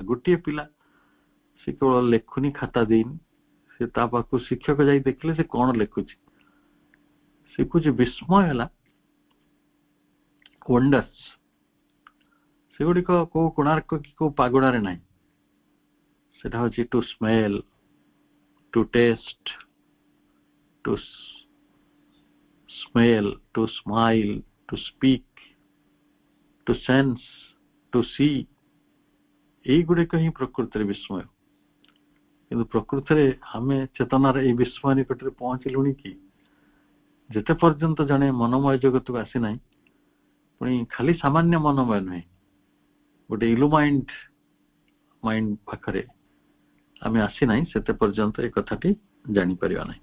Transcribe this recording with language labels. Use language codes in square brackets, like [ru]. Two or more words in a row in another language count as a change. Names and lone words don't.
[or] ଗୋଟିଏ ପିଲା ସେ କେବଳ ଲେଖୁନି, ଖାତା ଦେଇନି, ସେ ତା ପାଖକୁ ଶିକ୍ଷକ ଯାଇ ଦେଖିଲେ ସେ କଣ ଲେଖୁଛି, ଶିଖୁଛି। ବିସ୍ମୟ ହେଲା, ୱଣ୍ଡର୍ସ ସେଗୁଡିକ କୋଉ କୋଣାର୍କ କି କୋଉ ପାଗୋଡାରେ ନାହିଁ। ସେଟା ହଉଛି [en] to smell, to taste, to smell, to smile, to speak, to sense, to see, [or] ଏଇଗୁଡିକ ହିଁ ପ୍ରକୃତରେ ବିସ୍ମୟ। କିନ୍ତୁ ପ୍ରକୃତରେ ଆମେ ଚେତନାର ଏଇ ବିସ୍ମୟ ନିକଟରେ ପହଞ୍ଚିଲୁଣି କି? ଯେତେ ପର୍ଯ୍ୟନ୍ତ ଜଣେ ମନମୟ ଜଗତକୁ ଆସିନାହିଁ, ପୁଣି ଖାଲି ସାମାନ୍ୟ ମନମୟ ନୁହେଁ, ଗୋଟେ [en] illumined mind [or] ପାଖରେ ଆମେ ଆସିନାହିଁ, ସେତେ ପର୍ଯ୍ୟନ୍ତ ଏ କଥାଟି ଜାଣିପାରିବା ନାହିଁ।